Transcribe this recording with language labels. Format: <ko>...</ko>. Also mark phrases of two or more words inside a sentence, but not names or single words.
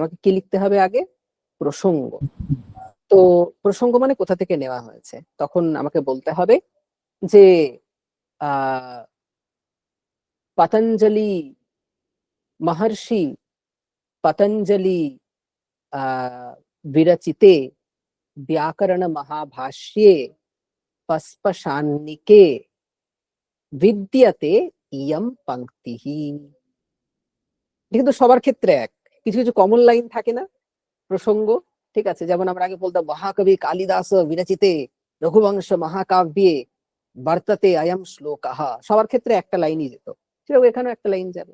<bn>আমাকে কি লিখতে হবে আগে? প্রসঙ্গ। তো প্রসঙ্গ মানে কোথা থেকে নেওয়া হয়েছে, তখন আমাকে বলতে হবে যে আহ পতঞ্জলি মহর্ষি পতঞ্জলি</bn> <sa>विरचिते व्याकरण महाभाष्ये पस्पशान्निके विद्यते इयं पंक्तिः।</sa> <bn>কিন্তু সবার ক্ষেত্রে এক, কিছু কিছু</bn> <en>common line</en> <bn>থাকে না প্রসঙ্গ, ঠিক আছে? যেমন আমরা আগে বলতাম মহাকবি কালিদাস</bn> <sa>বিরচিতে রঘুবংশ মহাকাব্যে বর্ততে অয়ম শ্লোকঃ,</sa> <bn>সবার ক্ষেত্রে একটা লাইনই যেত, সেরকম এখানেও একটা লাইন যাবে।</bn>